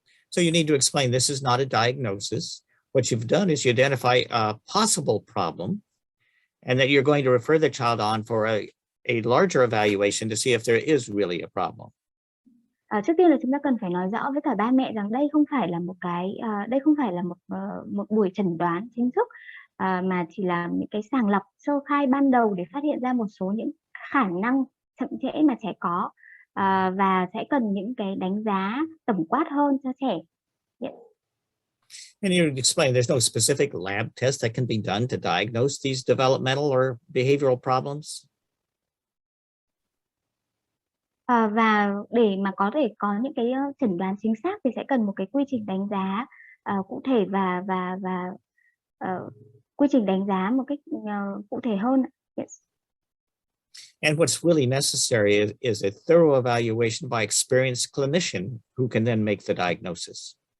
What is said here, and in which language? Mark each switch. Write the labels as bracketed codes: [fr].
[en] So you need to explain this is not a diagnosis. what you've done is you identify a possible problem and that you're going to refer the child on for a larger evaluation to see if there is really a problem. [vi] Trước tiên là chúng ta cần phải nói rõ với cả ba mẹ rằng đây không phải là một buổi chẩn đoán chính thức, mà chỉ là những cái sàng lọc sơ khai ban đầu để phát hiện ra một số những khả năng chậm trễ mà trẻ có, và sẽ cần những cái đánh giá tổng quát hơn cho trẻ. [en] Yes. And you explain there's no specific lab test that can be done to diagnose these developmental or behavioral problems. [vi] Và để mà có thể có những cái chẩn đoán chính xác thì sẽ cần một cái quy trình đánh giá cụ thể và quy trình đánh giá một cách cụ thể hơn. [en] Yes. And what's really necessary is a thorough evaluation by experienced clinician who can then make the diagnosis.